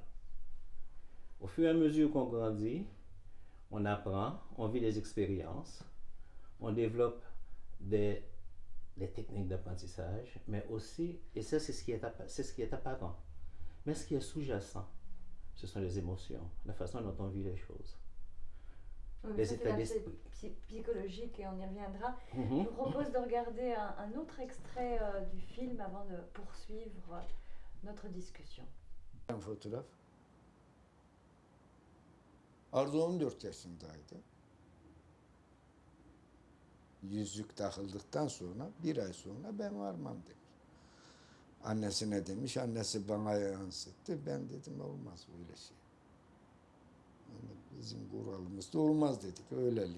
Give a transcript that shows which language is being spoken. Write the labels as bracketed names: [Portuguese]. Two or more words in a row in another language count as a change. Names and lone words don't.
[French] Au fur et à mesure qu'on grandit, on apprend, on vit des expériences, on développe des techniques d'apprentissage, mais aussi, et ça c'est ce qui est apparent, mais ce qui est sous-jacent, ce sont les émotions, la façon dont on vit les choses. Oui, les états d'esprit. Psychologique et on y reviendra. Je vous propose de regarder un autre extrait du film avant de poursuivre notre discussion. [Turkish] Un fotoğraf. Arzu 14 yaşındaydı. Yüzük takıldıktan sonra bir ay sonra ben varmam demiş. Annesine demiş, annesi bana yansıttı. Ben dedim olmaz öyle şey. Yani bizim kuralımızda olmaz dedik öyleliğin.